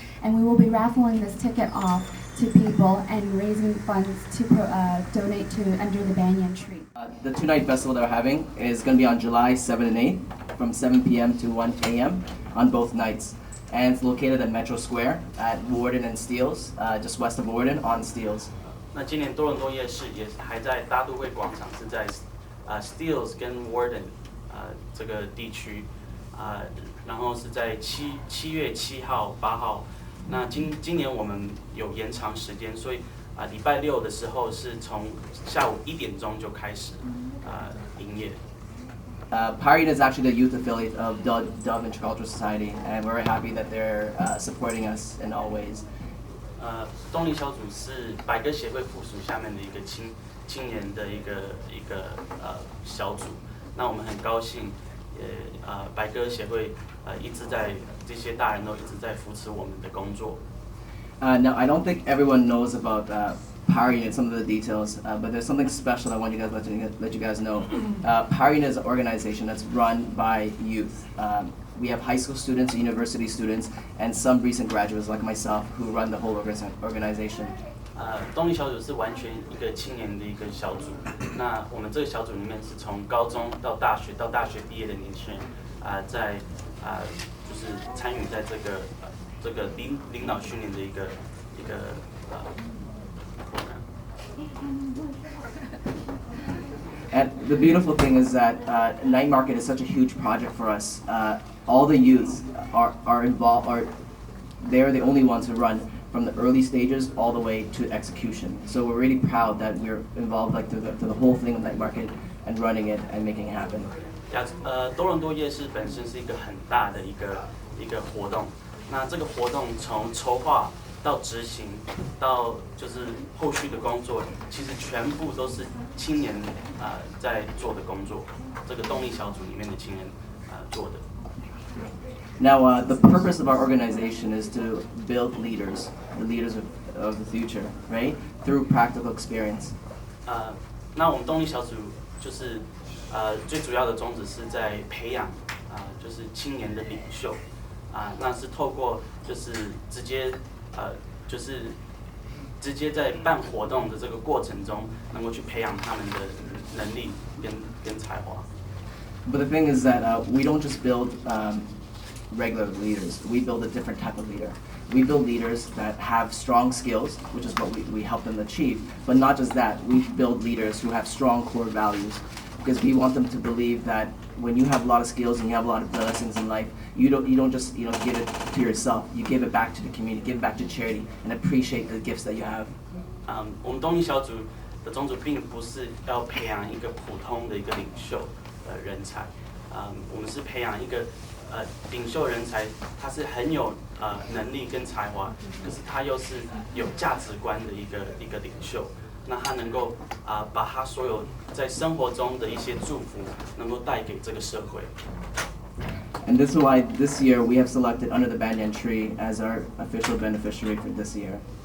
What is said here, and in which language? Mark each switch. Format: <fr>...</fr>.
<en>And we will be raffling this ticket off to people and raising funds to donate to Under the Banyan Tree. The 2-night festival that we're having is going to be on July 7 and 8 from 7 p.m. to 1 a.m. on both nights. And it's located at Metro Square at Warden and Steeles, just west of Warden on Steeles.</en> <zh>那今年多伦多夜市也还在大都会广场，是在Steeles 跟 Warden 这个地区然后是在7月7号、8号。那今年我们有延长时间，所以礼拜六的时候是从下午1点钟就开始营业。</zh> <en>Power Unit is actually the youth affiliate of Dove Intercultural Society, and we're very happy that they're supporting us in all ways.</en> <zh>动力小组是百歌协会附属下面的一个青年的一个小组。那我们很高兴，百歌协会一直在这些大人都一直在扶持我们的工作。</zh> <en>Now, I don't think everyone knows about Power Unit, some of the details, but there's something special I want you guys let you guys know. Power Unit is an organization that's run by youth. We have high school students, university students, and some recent graduates like myself who run the whole organization.</en> <zh>动力小组是完全一个青年的一个小组。那我们这个小组里面是从高中到大学毕业的年轻人，就是参与在这个领导训练的一个program。</zh> <en>And the beautiful thing is that Night Market is such a huge project for us. All the youths are involved, they're the only ones who run from the early stages all the way to execution. So we're really proud that we're involved through the whole thing of Night Market and running it and making it happen.</en> <zh>多伦多夜市本身是一个很大的一个活动。那这个活动从筹划到执行，到就是后续的工作，其实全部都是青年在做的工作。这个动力小组里面的青年做的。</zh> <en>Now, the purpose of our organization is to build leaders, the leaders of the future, right? Through practical experience.</en> <zh>那我们动力小组就是最主要的宗旨是在培养就是青年的领袖那是透过就是直接在办活动的这个过程中，能够去培养他们的能力跟才华。</zh> <en>But the thing is that we don't just build regular leaders. We build a different type of leader. We build leaders that have strong skills, which is what we help them achieve. But not just that, we build leaders who have strong core values, because we want them to believe that when you have a lot of skills and you have a lot of blessings in life, you don't just give it to yourself. You give it back to the community, give it back to charity, and appreciate the gifts that you have.</en> <zh>我们动力小组的宗旨并不是要培养一个普通的一个领袖人才，我们是培养一个领袖人才，他是很有能力跟才华，可是他又是有价值观的一个领袖。那他能够把他所有在生活中的一些祝福，能够带给这个社会。</zh> <en>And this is why this year we have selected Under the Banyan Tree as our official beneficiary for this year.</en>